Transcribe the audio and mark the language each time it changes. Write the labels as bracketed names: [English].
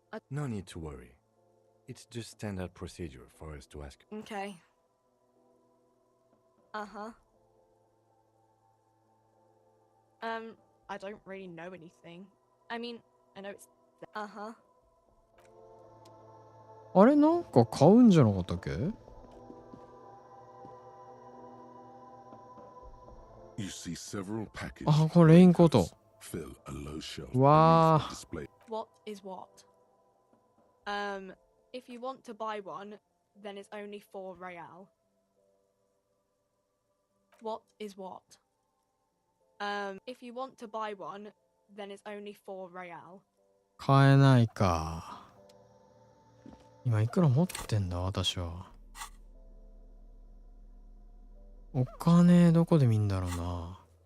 [English] No need to worry. It's just standard procedure for us to ask. Okay. Uh-huh. I don't really know anything. I mean, I know it's... Uh-huh. [Japanese] あれなんか買うんじゃなかったっけ？ [English] You see several packages. [Japanese] あ、これレインコート。 [English] Fill a low shelf. [Japanese] わあ。 [English] What is what? If you want to buy one, then it's only 4 real. What is what? If you want to buy one, then it's only 4 real. [Japanese] 買えないか。今いくら持ってんだ私は。お金どこで見んだろうな。